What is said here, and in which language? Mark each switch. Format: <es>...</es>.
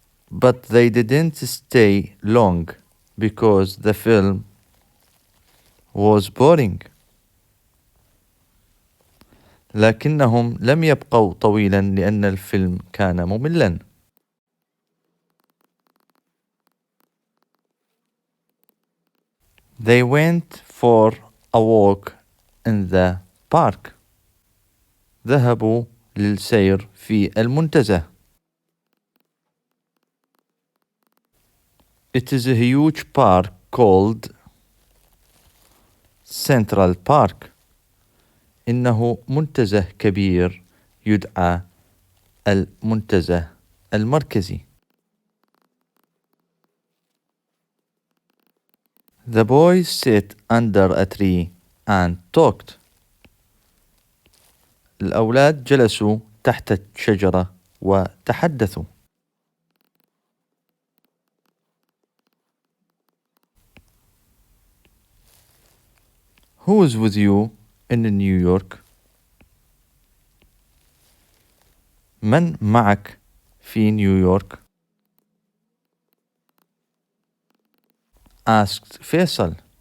<en>But they didn't stay long because the film was boring.</en> <ar>لكنهم لم يبقوا طويلا لأن الفيلم كان مملا.</ar> <en>They went for a walk in the park.</en> <ar>ذهبوا للسير في المنتزه.</ar> <en>It is a huge park called Central Park.</en> <ar>إنه منتزه كبير يدعى المنتزه المركزي.</ar> <en>The boys sat under a tree and talked.</en> <ar>الأولاد جلسوا تحت شجرة وتحدثوا.</ar> <en>Who is with you in New York?</en> <ar>من معك في نيويورك؟ asked فيصل.</ar>